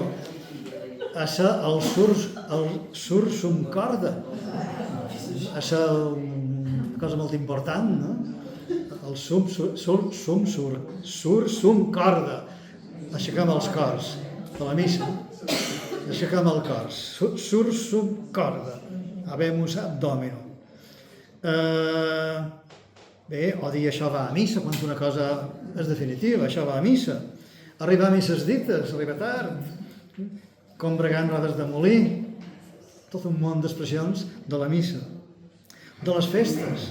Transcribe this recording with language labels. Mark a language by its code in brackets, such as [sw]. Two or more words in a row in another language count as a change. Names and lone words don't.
[la] El sursum corda. [ca] Això és una cosa molt important, no? [la] El sursum corda. [ca] Aixequem els cors de la missa. Aixequem el cor. [la] Sursum corda. Habemus abdomino. [ca] Bé, o dir això va a missa, quan una cosa és definitiva, això va a missa. Arribar a misses dites, arribar tard. Combregant rodes de molí. Tot un munt d'expressions de la missa. De les festes.